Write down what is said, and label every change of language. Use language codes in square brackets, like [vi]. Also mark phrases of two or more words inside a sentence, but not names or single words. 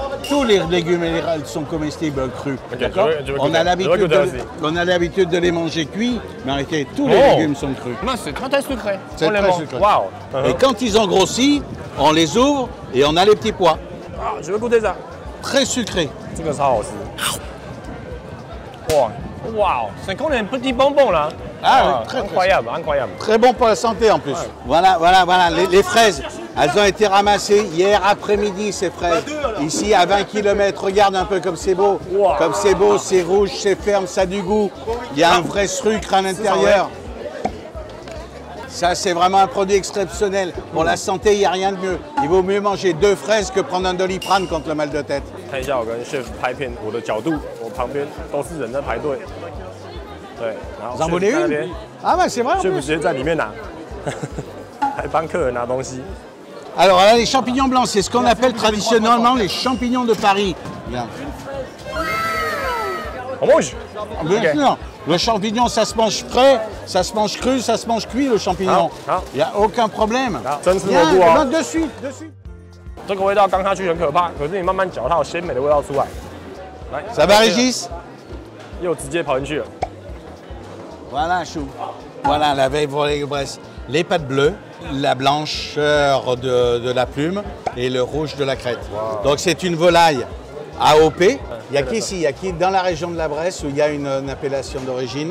[fr] Tous les légumes sont comestibles crus. Okay, on a l'habitude de les manger cuits, mais en réalité, tous les légumes sont crus. Non, c'est très sucré. C'est très sucré. Wow. Et quand ils ont grossi, on les ouvre et on a les petits pois. Ah, je veux goûter ça. Très sucré. [zh] 这个超好吃。哇， [fr] 哇，c'est comme un petit bonbon là. Ah, incroyable. Très bon pour la santé en plus. Ouais. Voilà, les fraises. Elles ont été ramassées hier après-midi, ces fraises. Ici, à 20 km, regarde un peu comme c'est beau. Wow. Comme c'est beau, c'est rouge, c'est ferme, ça a du goût. Il y a un vrai sucre à l'intérieur. Ça, c'est vraiment un produit exceptionnel. Pour la santé, il n'y a rien de mieux. Il vaut mieux manger 2 fraises que prendre un Doliprane contre le mal de tête. [zh] 看一下我跟 chef 拍片，我的角度，我旁边都是人在排队。对，然后 [fr] Vous en voulez une? Ah bah c'est vrai. [zh] chef 直接在里面拿，还帮客人拿东西。 [fr] Alors là, les champignons blancs, c'est ce qu'on appelle traditionnellement les champignons de Paris. Bien. On mange? Bien sûr. Le champignon, ça se mange frais, ça se mange cru, ça se mange cuit, le champignon. Il n'y a aucun problème. Viens, de suite. [zh] 这个味道刚下去很可怕，可是你慢慢嚼，它有鲜美的味道出来。来 [fr] Ça va, Régis? [zh] 又直接跑进去了。 [fr] Voilà, chou. Voilà, la veille pour les Bresse. Les pattes bleues, la blancheur de la plume et le rouge de la crête. Wow. Donc c'est une volaille AOP. Il y a qu'ici, dans la région de la Bresse où il y a une appellation d'origine.